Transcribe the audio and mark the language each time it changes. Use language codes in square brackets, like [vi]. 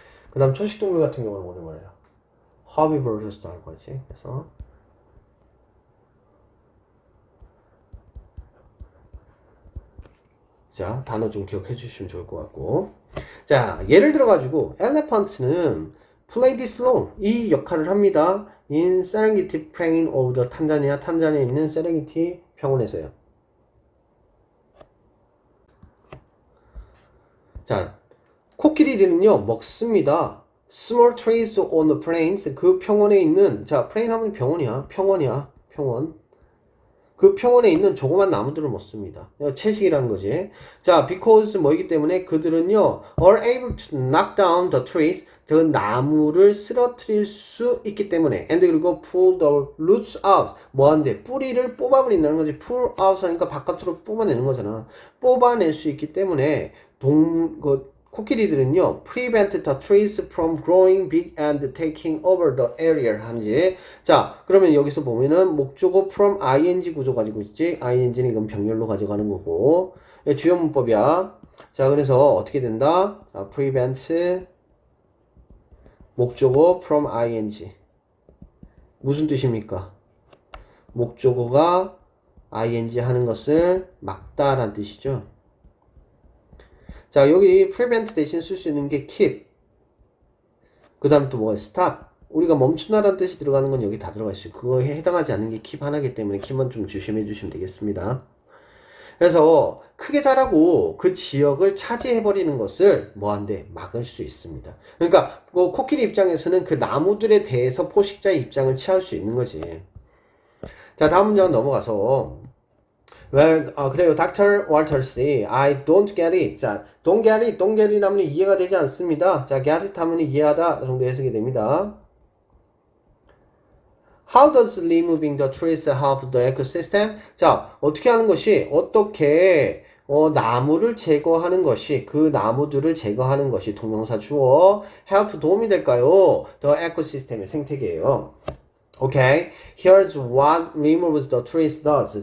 [ko] 그 다음 초식동물 같은 경우는 뭐냐 말이야. 허비버럴스도 할 거지. 그래서 자, 단어 좀 기억해 주시면 좋을 것 같고. 자, 예를 들어 가지고 elephant는 [en] play this role, [ko] 이 역할을 합니다. [en] in Serengeti Plain of the Tanzania, [ko] 탄자니아에 있는 세렝게티 평원에서요. 자, 코끼리들은요 먹습니다. [en] Small trees on the plains, [ko] 그 평원에 있는, 자, plain 하면 평원이야, 평원. 그 평원에 있는 조그만 나무들을 먹습니다. 채식이라는 거지. 자, because 뭐이기 때문에 그들은요, [en] are able to knock down the trees, [ko] 그 나무를 쓰러뜨릴 수 있기 때문에, and 그리고 [en] pull the roots out, [ko] 뭐한데? 뿌리를 뽑아버린다는 거지. [en] pull out [ko] 하니까 바깥으로 뽑아내는 거잖아. 뽑아낼 수 있기 때문에, 코끼리들은요, [en] prevent the trees from growing big and taking over the area 한지. [ko] 자, 그러면 여기서 보면은 목적어 from ing 구조 가지고 있지. ing는 이건 병렬로 가져가는 거고. 주요 문법이야. 자, 그래서 어떻게 된다? 자, prevent 목적어 from ing. 무슨 뜻입니까? 목적어가 ing 하는 것을 막다라는 뜻이죠. 자, 여기 prevent 대신 쓸 수 있는 게 keep. 그 다음 또 뭐가 stop. 우리가 멈춘다라는 뜻이 들어가는 건 여기 다 들어가 있어요. 그거에 해당하지 않는 게 keep 하나이기 때문에 keep만 좀 조심해 주시면 되겠습니다. 그래서 크게 자라고 그 지역을 차지해버리는 것을 뭐한데? 막을 수 있습니다. 그러니까 코끼리 입장에서는 그 나무들에 대해서 포식자의 입장을 취할 수 있는 거지. 자, 다음 문장 넘어가서 [en] Well, [ko] 그래요. [en] Dr. Walters, I don't get it. [ko] 자, [en] don't get it [ko] 하면 이해가 되지 않습니다. 자, [en] get it [ko] 하면 이해하다 정도 해석이 됩니다. [en] How does removing the trees help the ecosystem? [ko] 자, 어떻게 하는 것이, 어떻게 나무를 제거하는 것이, 그 나무들을 제거하는 것이 동명사 주어 help 도움이 될까요? The ecosystem의 생태계예요. [en] Okay, here's what removes the trees does.